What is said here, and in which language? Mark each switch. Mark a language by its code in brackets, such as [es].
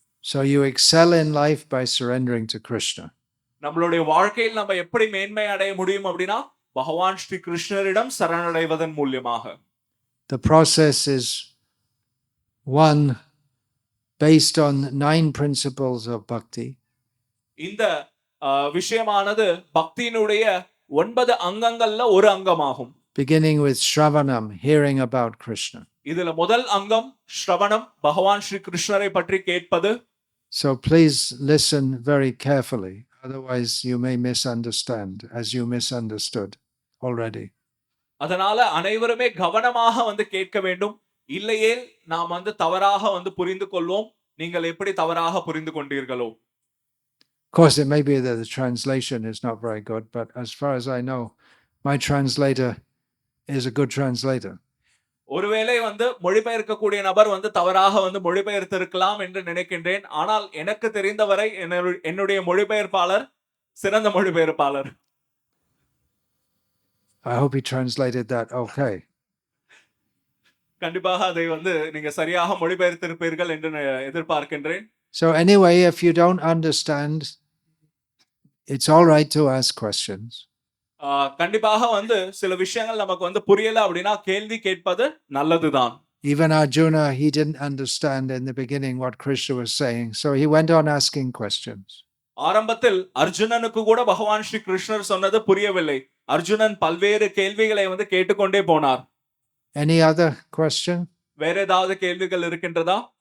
[en] So you excel in life by surrendering to Krishna. [ta] நம்மளுடைய வாழ்க்கையில் நம்ம எப்படி மேன்மை அடைய முடியும் அப்படின்னா, பகவான் ஸ்ரீ கிருஷ்ணரிடம் சரணடைவதன் மூலமாக. [en] The process is one based on 9 principles of bhakti. [ta] இந்த விஷயமானது பக்தியினுடைய 9 அங்கங்கள்ல ஒரு அங்கமாகும். [en] Beginning with Shravanam, hearing about Krishna. [ta] இதுல முதல் அங்கம் ஸ்ரவணம், பகவான் ஸ்ரீ கிருஷ்ணரை பற்றி கேட்பது. [en] So please listen very carefully, otherwise you may misunderstand, as you misunderstood already. [ta] அதனால அனைவருமே கவனமாக வந்து கேட்க வேண்டும். இல்லையே நாம் வந்து தவறாக வந்து புரிந்து கொள்வோம். நீங்கள் எப்படி தவறாக புரிந்து கொண்டீர்களோ. [en] Of course, it may be that the translation is not very good, but as far as I know, my translator is a good translator. [ta] ஒருவேளை வந்து மொழிபெயர்க்கக்கூடிய நபர் வந்து தவறாக வந்து மொழிபெயர்த்திருக்கலாம் என்று நினைக்கின்றேன். ஆனால் எனக்கு தெரிந்தவரை என்னுடைய மொழிபெயர்ப்பாளர் சிறந்த மொழிபெயர்ப்பாளர். [en] I hope he translated that okay. [ta] கண்டிப்பாக அதை வந்து நீங்க சரியாக மொழிபெயர்த்திருப்பீர்கள் என்று எதிர்பார்க்கின்றேன். [en] So anyway, if you don't understand, it's all right to ask questions. [ta] கண்டிப்பாக வந்து சில விஷயங்கள் நமக்கு வந்து புரியல அப்படினா கேள்வி கேட்பது நல்லதுதான். [en] Even Arjuna, he didn't understand in the beginning what Krishna was saying, so he went on asking questions. [ta] ஆரம்பத்தில் அர்ஜுனனுக்கு கூட பகவான் ஸ்ரீ கிருஷ்ணர் சொன்னது புரியவில்லை. அர்ஜுனன் பல்வேறு கேள்விகளை வந்து கேட்டுக்கொண்டே போனார். [en] Any other question? [ta] வேற ஏதாவது கேள்விகள் இருக்கின்றதா?